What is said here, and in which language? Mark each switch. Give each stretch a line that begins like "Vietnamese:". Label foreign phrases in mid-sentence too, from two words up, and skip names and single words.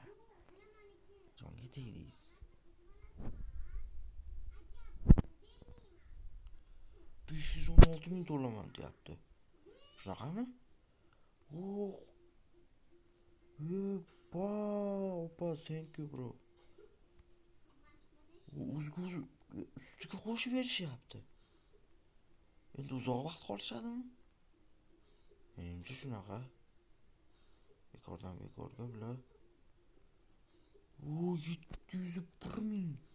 Uzbek: Jonga tegdingiz. $516,000 deyapti. Shunaqami? Opa,
English: thank you bro.
Uzbek: Ustiga qo'shib berishyapti. Endi uzoq vaqt qolishadimi? Menimcha shunaqa. Bekorga bular. 701,000.